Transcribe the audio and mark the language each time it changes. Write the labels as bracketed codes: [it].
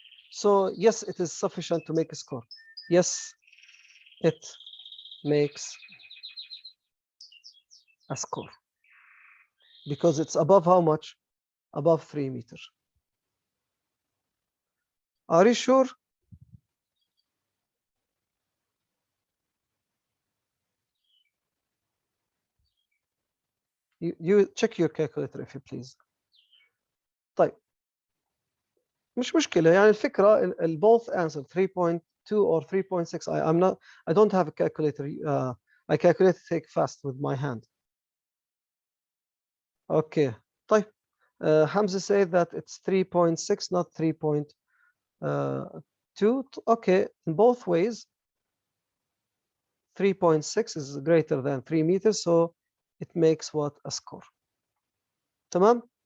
[en] So yes, it is sufficient to make a score. Yes, it makes a score because it's above how much? Above 3 meters. Are you sure? You check your calculator if you please. [ar] طيب مش مشكلة يعني الفكرة [en] both answer 3.2 or 3.6. I don't have a calculator. I calculate take fast with my hand. Okay. [ar] طيب [en] Hamza said that it's 3.6, not 3.2. Okay, in both ways, 3.6 is greater than 3 meters, so it makes what? A score. Tamam?